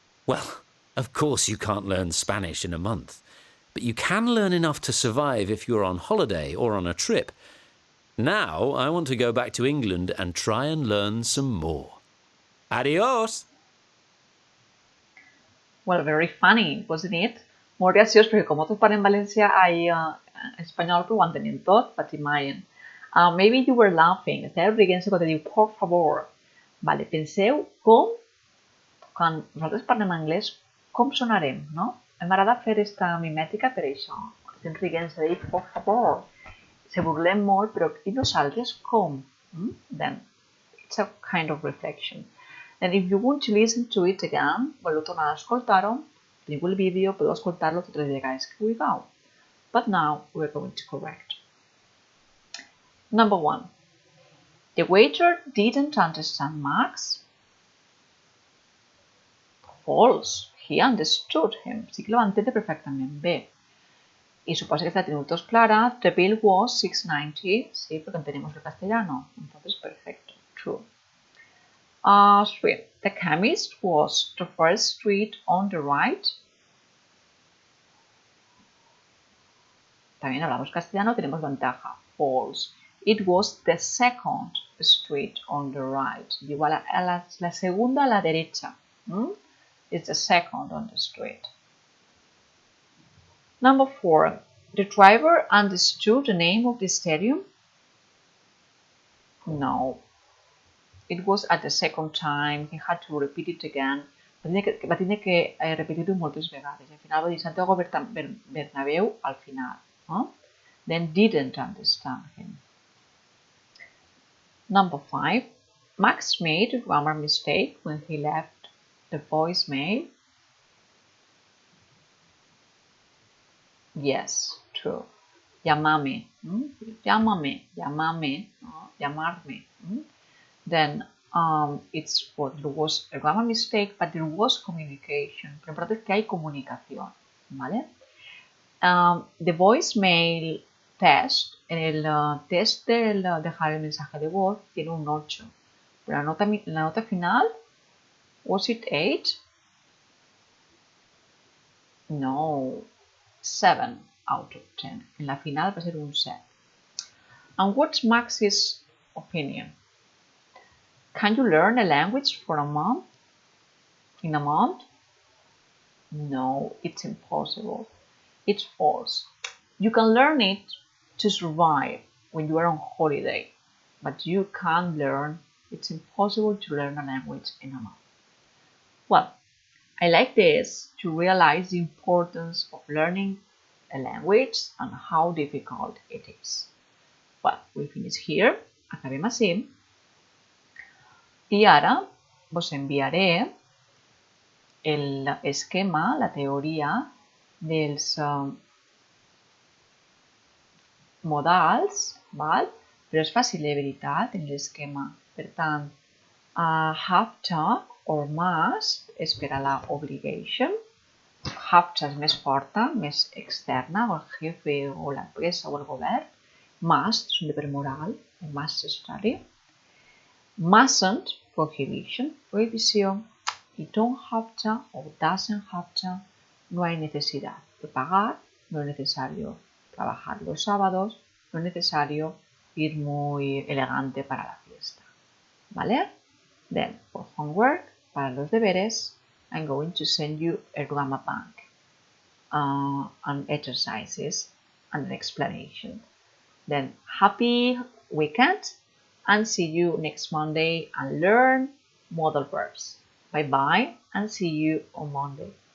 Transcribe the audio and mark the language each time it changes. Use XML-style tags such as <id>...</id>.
<en>Well, of course you can't learn Spanish in a month, but you can learn enough to survive if you're on holiday or on a trip. Now I want to go back to England and try and learn some more.</en> <es>Adiós!</es> <en>Well, very funny, wasn't it?</en> <ca>Molt graciós, perquè com otros parlen en València, espanyol però ho entenem tot, Patimayen.</ca> <en>Maybe you were laughing.</en> <ca>Esteu rient-se quan diu</ca> <es>por favor.</es> <ca>Vale, penseu com, quan nosaltres parlem anglès, com sonarem, no? M'agrada fer esta mimètica per això. Estem rient-se de dir</ca> <es>por favor.</es> <ca>Se burlem molt, però i nosaltres com?</ca> <en>Then, it's a kind of reflection. And if you want to listen to it again,</en> <ca>voleu tornar a escoltar-ho, teniu el vídeo, podeu escoltar-lo totes les vegades que vulgueu.</ca> <en>But now we're going to correct. Number 1. The waiter didn't understand Max. False. He understood him.</en> <ca>Sí que lo va entendre perfectament bé.</ca> <es>Y suposo que esta tenemos todos clara.</es> <en>The bill was $6.90.</en> <es>Sí, porque entendemos el castellano. Entonces, perfecto. True. 3.</es> <en>The chemist was the first street on the right.</en> <es>También hablamos castellano, tenemos ventaja.</es> <en>False. It was the second street on the right.</en> <es>Igual a la segunda a la derecha.</es> <en>It's the second on the street. Number 4. The driver understood the name of the stadium? No. It was at the second time. He had to repeat it again</en> <ca>Va tindre que repetir-ho moltes vegades. Al final va dir Santiago Bernabéu al final. No?</ca> <en>Then didn't understand him. Number 5. Max made a grammar mistake when he left the voicemail. Yes, true.</en> <es>Llámame. Llámame. Llámame. No? Llamarme.</es> <en>Then there was a grammar mistake, but there was communication.</en> <es>Lo importante es que hay comunicación, ¿vale?</es> <en>The voicemail test,</en> <es>el test de dejar el mensaje de voz tiene un 8. Pero la nota final,</es> <en>was it 8? No, 7 out of 10.</en> <es>En la final va a ser un 7.</es> <en>And what's Max's opinion? Can you learn a language for a month? In a month? No, it's impossible. It's false. You can learn it to survive when you are on holiday, but you can't learn. It's impossible to learn a language in a month. Well, I like this to realize the importance of learning a language and how difficult it is. Well, we finish here.</en> <ca>Acabem així. I ara vos enviaré l'esquema, la teoria dels modals, val? Però és fàcil de veritat en l'esquema. Per tant,</ca> <en>have to or must</en> <ca>és per a la obligation. Have to és més forta, més externa, o el jefe o l'empresa o el govern. Must és un deber moral, must study. Mustn't, prohibition, prohibició.</ca> <es>Y don't have to o doesn't have to, no hay necesidad de pagar, no es necesario trabajar los sábados, no es necesario ir muy elegante para la fiesta. ¿Vale?</es> <en>Then, for homework,</en> <es>para los deberes,</es> <en>I'm going to send you a grammar bank and exercises and an explanation. Then, happy weekend and see you next Monday and learn modal verbs. Bye-bye and see you on Monday.</en>